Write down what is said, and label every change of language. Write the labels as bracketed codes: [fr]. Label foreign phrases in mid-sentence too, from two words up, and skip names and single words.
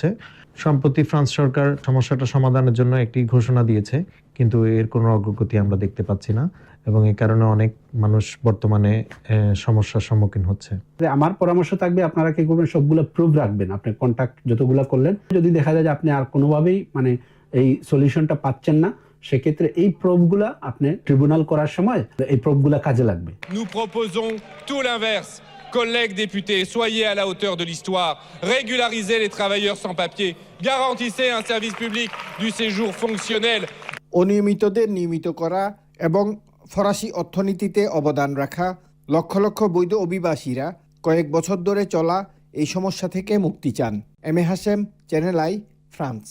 [bn] সম্প্রতি ফ্রান্স সরকার সমস্যাটা সমাধানের জন্য একটি ঘোষণা দিয়েছে, কিন্তু এর কোনো অগ্রগতি আমরা দেখতে পাচ্ছি না, এবং এই কারণে অনেক মানুষ বর্তমানে সমস্যার সম্মুখীন হচ্ছে। আমার পরামর্শ থাকবে, আপনারা কি করবেন, সবগুলো প্রুফ রাখবেন। আপনি কন্ট্যাক্ট যতগুলো করলেন, যদি দেখা যায় যে আপনি আর কোনোভাবেই এই সলিউশনটা পাচ্ছেন না, সেক্ষেত্রে এই প্রুফগুলা আপনি ট্রিব্যুনাল করার সময় এই প্রুফগুলা কাজে লাগবে। [fr] Nous proposons tout l'inverse. Collègues députés, soyez à la hauteur de l'histoire, régularisez les travailleurs sans papier, garantissez un service public du séjour fonctionnel. [bn] অনিয়মিতদের নিয়মিত করা এবং ফরাসি অর্থনীতিতে অবদান রাখা লক্ষ লক্ষ বৈধ অভিবাসীরা কয়েক বছর ধরে চলা এই সমস্যা থেকে মুক্তি চান। এম এ হাশেম, চ্যানেল আই, ফ্রান্স।